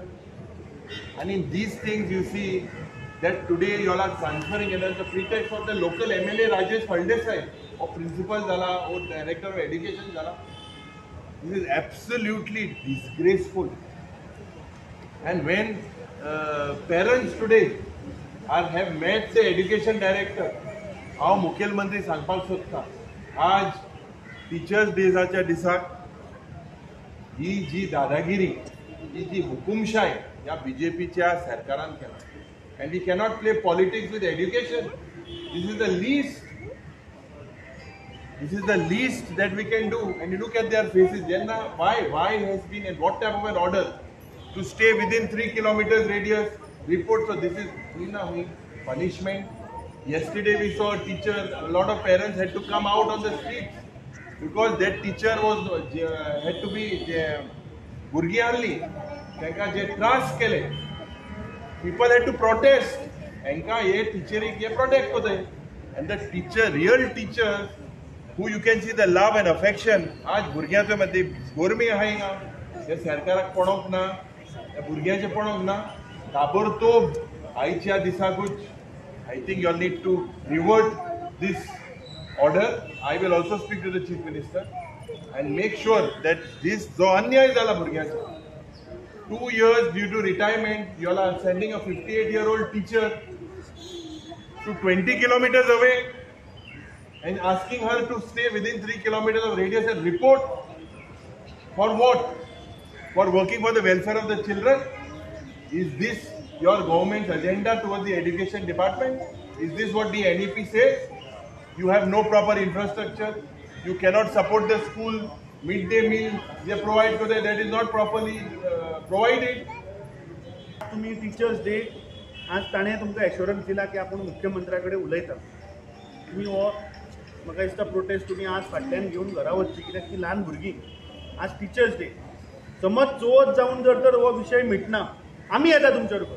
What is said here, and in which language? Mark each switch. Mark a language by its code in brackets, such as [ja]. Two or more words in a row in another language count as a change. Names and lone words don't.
[en] And in these things you see that today you all are transferring it as the pretext of the local MLA Rajesh Faldesai or principal Zala or director of education Zala. This is absolutely disgraceful. And when parents today have met the education director, [kok] हांव मुखेलमंत्री सांगपाक सोदता, आज टीचर्स डेजाच्या दिसाक ही जी दादागिरी, ही जी हुकुमशाही या बीजेपीच्या सरकारान केला. [en] And we cannot play politics with education. This is the least that we can do. And you look at their faces. Why has been and what type of an order to stay within 3 kilometers radius? Report. So this is punishment. Yesterday we saw a teacher. A lot of parents had to come out on the streets because that teacher had to be [kok] भुरगीं आहली, तांकां जे त्रास केले. [en] People had to protest. [kok] Enka ye teachering ye protect kote. [en] And the teacher, real teachers, who you can see the love and affection. [kok] आज भुरग्यांचे मध्ये गोरमी आहे ना, हे सरकाराक पडोवंक ना, हे भुरग्यांचे पडोवंक ना. ताबडतोब आयच्या दिसाकूच [en] I think you all need to revert this order. I will also speak to the Chief Minister and make sure that this [kok] जो अन्याय झाला भुरग्यांचा. [en] 2 years due to retirement, you all are sending a 58-year-old teacher to 20 kilometers away and asking her to stay within 3 kilometers of radius and report. For what? For working for the welfare of the children? Is this your government's agenda towards the education department? Is this what the NEP says? You have no proper infrastructure. You cannot support the school. Midday meal they provide today, that is not properly provided. [kok] तुम्ही [en] Teachers Day [kok] आज ताणे तुमकां एश्योरन्स दिला की आपण मुख्यमंत्र्याकडे उलयता. तुम्ही हो म्हाका दिसता प्रोटेस्ट तुम्ही आज फाटल्यान घेवन घरा वचची, कित्याक ती ल्हान भुरगीं. आज [en] Teachers Day, [kok] समज चवथ जावन जर हो विशय मिटना, आमी येता तुमच्या बरोबर.